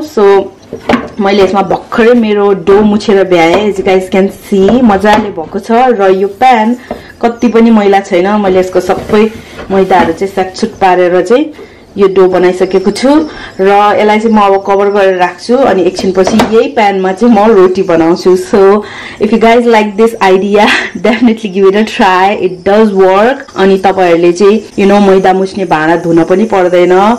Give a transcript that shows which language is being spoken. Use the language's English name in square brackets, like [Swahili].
[Nepali] So मैले यसमा भर्खरै मेरो डो मुछेर भ्याएँ. [English] as you guys can see [Nepali] मजाले भएको छ र यो प्यान कति पनि मैला छैन. मैले यसको सबै मैदाहरू चाहिँ स्याटसुट पारेर चाहिँ यो डो बनाइसकेको छु र यसलाई चाहिँ म अब कभर गरेर राख्छु अनि एकछिनपछि यही प्यानमा चाहिँ म रोटी बनाउँछु. [English] So if you guys like this idea definitely give it a try. It does work. [Nepali] अनि तपाईहरुले चाहिँ यु नो मैदा मुछ्ने भाँडा धुन पनि पर्दैन.